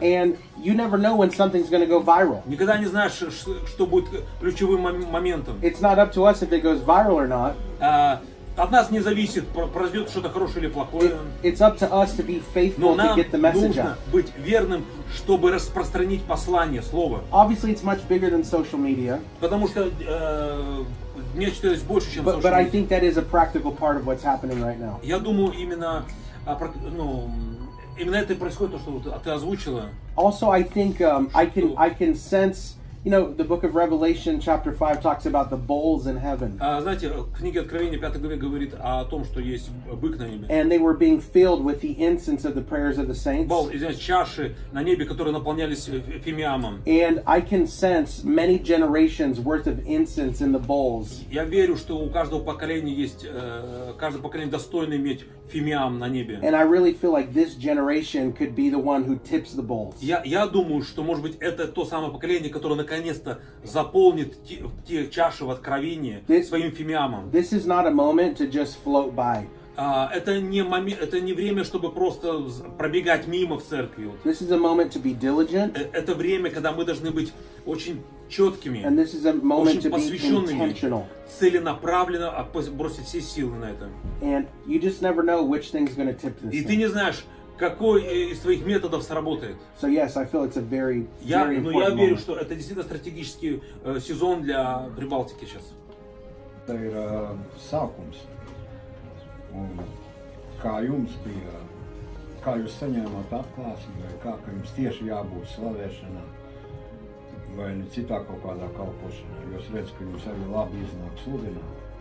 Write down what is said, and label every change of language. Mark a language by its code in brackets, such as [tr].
[en] And you never know when something's going to go viral. [ru] Никогда не знаешь, что будет ключевым моментом. [en] It's not up to us if it goes viral or not. [ru] От нас не зависит, произойдет что-то хорошее или плохое. [en] It's up to us to be [ru] Но [en] faithful to [ru] нам [en] get the message [ru] нужно [en] out. [ru] быть верным, чтобы распространить послание, слово. [en] Obviously, it's much bigger than social media, [ru] Потому что нечто есть больше, чем [en] but I think that is a practical part of what's happening right now. [ru] Я думаю, именно это и происходит, то, что вот ты озвучила. [en] Also, I think I can sense, you know, the book of Revelation chapter 5 talks about the bowls in heaven. [ru] Знаете, в книге Откровения 5 главе говорит о том, что есть бык на небе. [en] And they were being filled with the incense of the prayers of the saints. [ru] Чаши на небе, которые наполнялись фимиамом. [en] And I can sense many generations worth of incense in the bowls. [ru] Я верю, что у каждого поколения есть, каждое поколение достойно иметь фимиам на небе. [en] And I really feel like this generation could be the one who tips the bowls. [ru] Я думаю, что, может быть, это то самое поколение, которое наконец-то заполнит те чаши в Откровении своим фимиамом. [en] This is not a moment to just float by. [ru] Это не время, чтобы просто пробегать мимо в церкви. [en] This is a moment to be diligent. [ru] Это время, когда мы должны быть очень четкими, [en] And this is a moment [ru] очень [en] to be [ru] посвященными, [en] intentional. [ru] целенаправленно бросить все силы на это. [en] And you just never know which thing's going to tip this [ru] И ты [en] thing. [ru] не знаешь, какой из твоих методов сработает. [en] So yes, I feel it's a very [ru] Я [en] important [ru] верю, [en] moment. [ru] что это действительно стратегический сезон для Прибалтики сейчас. [lv] Tā ir sākums. Un kā jums bija, kā jūs saņēmāt atklāsmi, vai kā jums tieši jābūt slavēšanā, vai ne citā kaut kādā kalpošanā. Jūs redzat, ka jums arī labi iznāk sludināt.